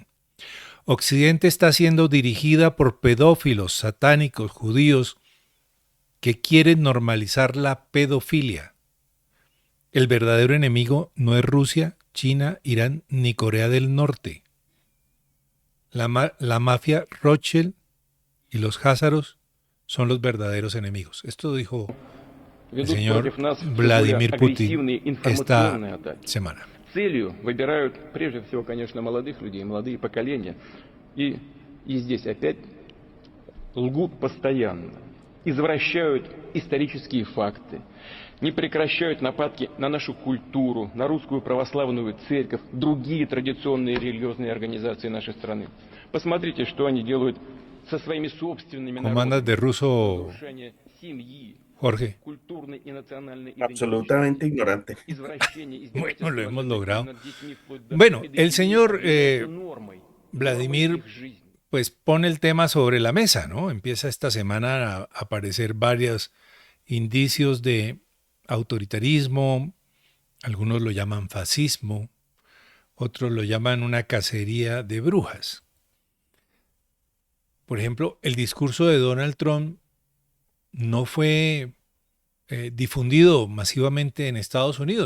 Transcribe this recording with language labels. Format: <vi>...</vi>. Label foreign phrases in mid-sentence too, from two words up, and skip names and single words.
<es>Occidente está siendo dirigida por pedófilos, satánicos, judíos, que quieren normalizar la pedofilia. El verdadero enemigo no es Rusia, China, Irán ni Corea del Norte. La mafia Rothschild y los házaros son los verdaderos enemigos. Esto dijo el</es> <ru>Ведут</ru> <es>señor</es> <ru>против нас все более</ru> <es>Vladimir Putin</es> <ru>агрессивные</ru> <es>esta</es> <ru>информационные атаки.</ru> <es>semana.</es> <ru>Целью выбирают прежде всего, конечно, молодых людей, молодые поколения. И здесь опять лгут постоянно, извращают исторические факты, не прекращают нападки на нашу культуру, на русскую православную церковь, другие традиционные религиозные организации нашей страны. Посмотрите, что они делают со своими собственными</ru> <es>¿Cómo andas de</es> <ru>народами.</ru> <es>ruso,</es> <ru>Разрушение семьи,</ru> <es>Jorge?</es> <ru>культурной и национальной</ru> <es>Absolutamente</es> <ru>идентичности,</ru> <es>ignorante.</es> <ru>извращение,</ru> <es>Bueno, lo</es> <ru>издевательство</ru> <es>hemos</es> <ru>над детьми,</ru> <es>logrado.</es> <ru>над детьми вплоть до</ru> <es>Bueno, el</es> <ru>педофилии</ru> <es>señor</es> <ru>объявляется нормой, нормой</ru> <es>Vladimir</es> <ru>их жизни.</ru> <es>pues pone el tema sobre la mesa, ¿no? Empieza esta semana a aparecer varios indicios de autoritarismo, algunos lo llaman fascismo, otros lo llaman una cacería de brujas. Por ejemplo, el discurso de Donald Trump no fue difundido masivamente en Estados Unidos.</es>